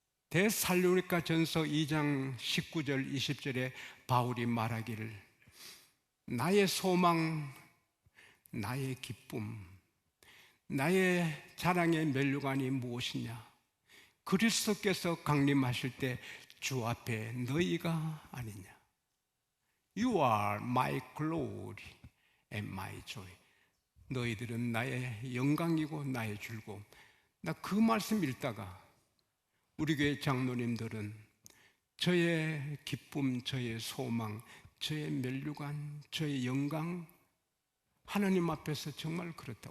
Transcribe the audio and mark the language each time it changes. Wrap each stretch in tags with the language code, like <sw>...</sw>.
<ko>데살로니가 전서 2장 19절 20절에 바울이 말하기를 나의 소망, 나의 기쁨, 나의 자랑의 면류관이 무엇이냐? 그리스도께서 강림하실 때 주 앞에 너희가 아니냐?</ko> <en>You are my glory and my joy.</en> <ko>너희들은 나의 영광이고 나의 즐거움. 나 그 말씀 읽다가 우리 교회 장로님들은 저의 기쁨, 저의 소망, 저의 면류관, 저의 영광, 하나님 앞에서 정말 그렇다.</ko>